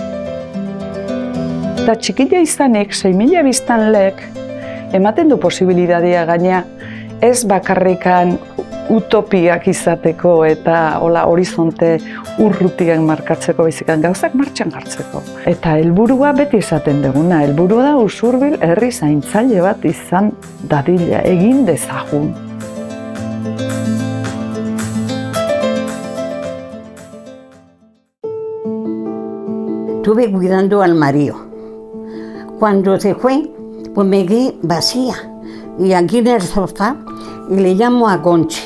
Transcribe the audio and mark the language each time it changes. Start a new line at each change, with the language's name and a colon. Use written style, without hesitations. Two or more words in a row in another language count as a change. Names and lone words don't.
Basque: Eta txikila izanik 6.000 biztanlek ematen du posibilitatea gaina ez bakarrikan utopiak izateko eta horizonte urrutiak markatzeko baizikan gauzak martxan jartzeko. Eta helburua beti esaten duguna, helburua da Usurbil herri zaintzaile bat izan dadila, egin dezagun.
Spanish: Estuve cuidando al marido. Cuando se fue, pues me quedé vacía. Y aquí en el sofá, y le llamo a Conchi.